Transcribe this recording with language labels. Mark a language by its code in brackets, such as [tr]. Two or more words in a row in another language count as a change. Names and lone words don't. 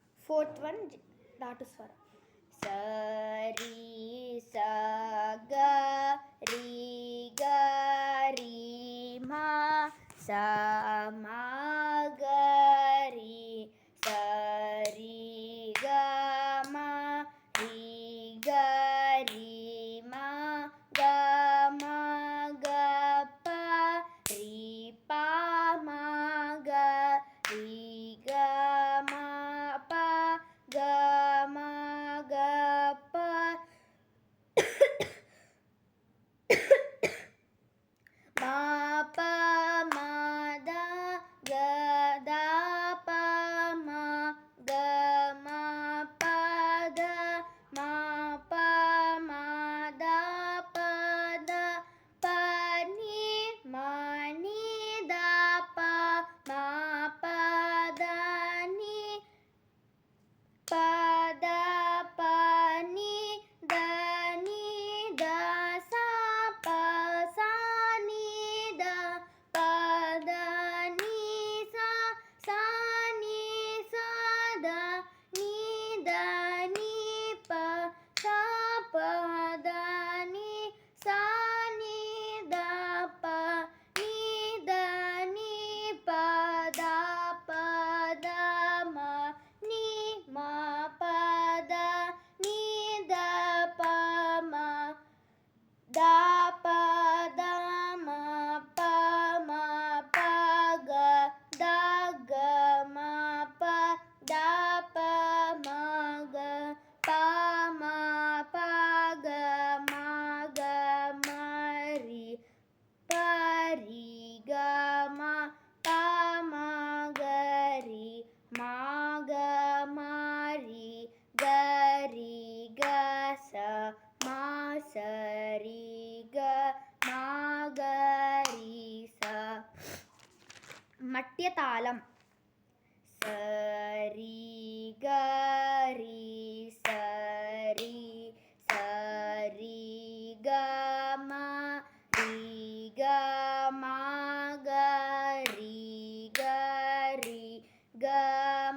[en] Fourth one, Dhatu Swara. Sari sa ga ri ga ri ma sa ma ga ri sa ri ga ma ri ga ri ma ga ma ga pa ri pa ma ga ri ga ma pa ga ma ga pa ma pa ma da ga da pa ma ga ma pa da ma pa ma da pa da pa ni ma ni da pa ma pa da ni pa da pa ni da ni da sa pa sa ni da pa da ni sa sa ni sa da ni pa sa pa da ni sa ni da pa ni pa da pa da ma ni ma pa da ni da pa ma da pa da ma pa ga da ga ma pa da pa ma ga pa ga ma ri pa ri ga ma pa ma ga ri ma ga ma ri ga sa ma sa ri ga ma ga ri sa. [ta] மட்டியதாளம். சரி கரி சரி சரி க ம ரி க ம க ரி க ரி க ம